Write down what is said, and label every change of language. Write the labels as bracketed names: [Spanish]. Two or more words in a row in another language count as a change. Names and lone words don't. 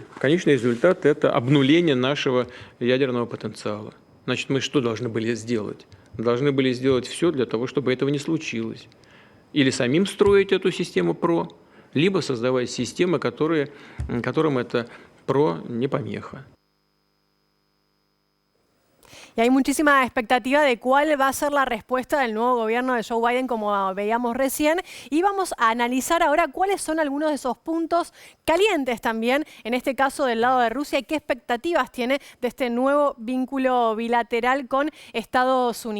[Russian] Конечный результат – это обнуление нашего ядерного потенциала. Значит, мы что должны были сделать? Должны были сделать все для того, чтобы этого не случилось. Или самим строить эту систему ПРО, либо создавать системы, которым это ПРО не помеха. [Spanish] Y hay muchísima expectativa de cuál va a ser la respuesta del nuevo gobierno de Joe Biden, como veíamos recién. Y vamos a analizar ahora cuáles son algunos de esos puntos calientes también, en este caso del lado de Rusia, y qué expectativas tiene de este nuevo vínculo bilateral con Estados Unidos.